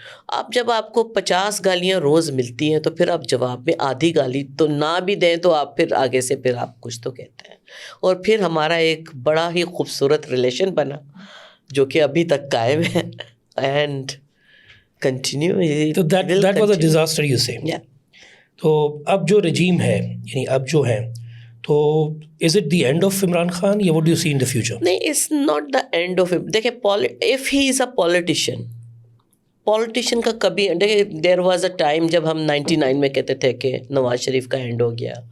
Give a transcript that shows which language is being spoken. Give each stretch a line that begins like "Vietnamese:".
Urdu: اب جب آپ کو 50 گالیاں روز ملتی ہیں تو پھر آپ جواب میں آدھی گالی تو نہ بھی دیں تو آپ پھر آگے سے پھر آپ کچھ تو کہتے ہیں. اور پھر ہمارا ایک بڑا ہی خوبصورت ریلیشن بنا جو کہ ابھی تک قائم ہے
English: And continue. تو that was a disaster you say.
Urdu: تو اب جو رجیم ہے, یعنی اب جو ہے, تو
English: is it the end of
Urdu: Imran Khan یا
English: what do you see in the future? نہیں, it's not the end of it.
Urdu: دیکھیں
English: if he is a politician
Urdu: کا کبھی, دیکھیں
English: there was a time
Urdu: جب ہم 99 میں کہتے تھے کہ نواز شریف کا اینڈ ہو گیا,